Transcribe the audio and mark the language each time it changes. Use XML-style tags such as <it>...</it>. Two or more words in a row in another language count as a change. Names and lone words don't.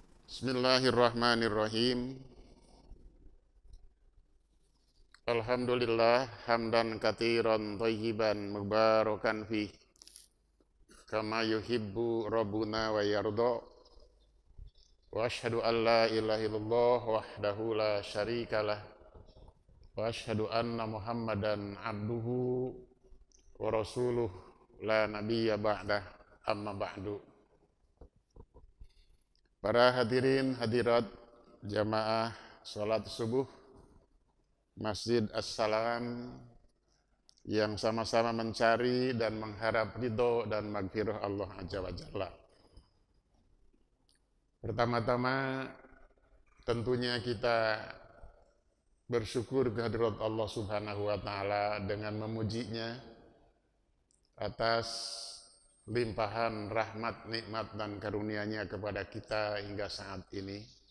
<ar>بسم الله الرحمن الرحيم الحمد لله حمدا كثيرا طيبا مباركا فيه كما يحب ربنا ويرضى. وأشهد أن لا إله إلا الله وحده لا شريك له وأشهد أن محمدا عبده ورسوله لا نبي بعده أما بعد.</ar> <id>Para hadirin hadirat jamaah salat subuh Masjid As-Salam yang sama-sama mencari dan mengharap ridho dan maghfirah Allah Azza wa Jalla. Pertama-tama tentunya kita bersyukur kehadirat Allah Subhanahu wa taala dengan memujinya atas limpahan rahmat, nikmat dan karunia-Nya kepada kita hingga saat ini.</id>